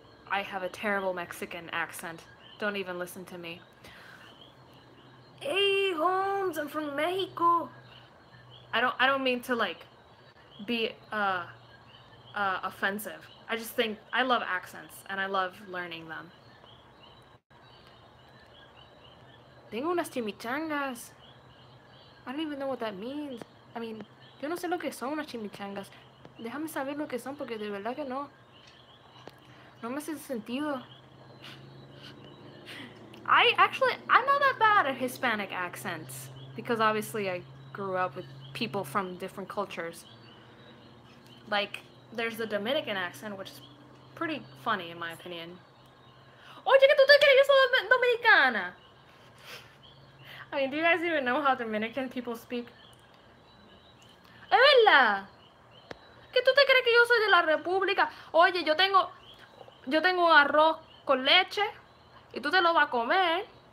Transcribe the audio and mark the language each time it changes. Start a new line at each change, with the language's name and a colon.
English: I have a terrible Mexican accent. Don't even listen to me. Hey, Holmes, I'm from Mexico. I don't mean to like be offensive. I just think I love accents and I love learning them.
Spanish: Tengo unas chimichangas.
English: I don't even know what that means. I mean,
Spanish: yo no sé lo que son unas chimichangas. Déjame saber lo que son porque de verdad que no. No me hace sentido.
English: I'm not that bad at Hispanic accents because obviously I grew up with people from different cultures. Like, there's the Dominican accent, which is pretty funny in my opinion.
Spanish: Oye, que tú te crees que yo soy dominicana.
English: I mean, do you guys even know how Dominican people speak?
Spanish: Es verdad. ¿Qué tú te crees que yo soy de la República? Oye, yo tengo un arroz con leche y tú te lo vas a comer.